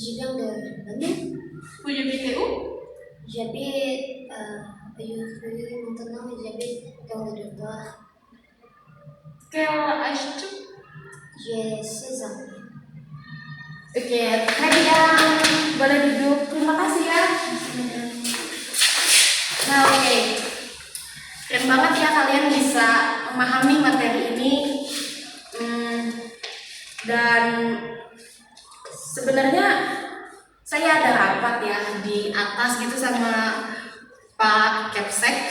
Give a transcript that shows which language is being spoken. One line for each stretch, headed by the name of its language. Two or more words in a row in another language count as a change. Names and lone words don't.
French: viens de Bandung. Vous habitez où? J'habite maintenant j'habite dans le dortoir. Quel âge tu? J'ai 16 ans.
Indonesian: Oke, Kadian, boleh duduk. Terima kasih ya. Nah, oke. Keren banget ya kalian bisa memahami materi ini. Dan sebenarnya saya ada rapat ya di atas gitu sama Pak Kepsek.